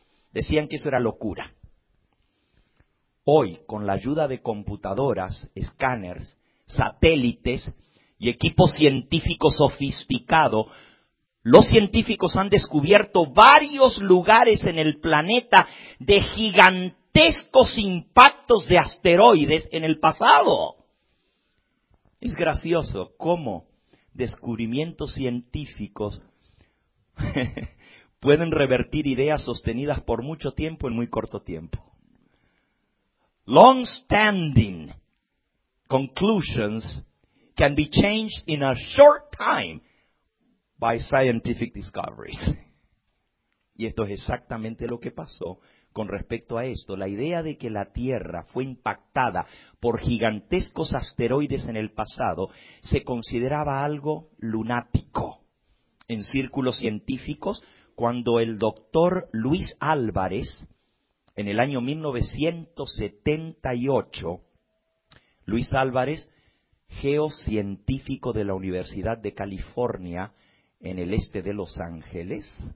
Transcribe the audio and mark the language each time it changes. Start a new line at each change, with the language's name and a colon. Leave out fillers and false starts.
Spanish: Decían que eso era locura. Hoy, con la ayuda de computadoras, escáneres, satélites y equipo científico sofisticado, los científicos han descubierto varios lugares en el planeta de gigantescos impactos de asteroides en el pasado. Es gracioso cómo descubrimientos científicos pueden revertir ideas sostenidas por mucho tiempo en muy corto tiempo.
English: Long-standing conclusions can be changed in a short time by scientific discoveries.
Spanish: Y esto es exactamente lo que pasó con respecto a esto. La idea de que la Tierra fue impactada por gigantescos asteroides en el pasado se consideraba algo lunático en círculos científicos cuando el doctor Luis Álvarez, en el año 1978, Luis Álvarez, geocientífico de la Universidad de California, en el este de Los Ángeles,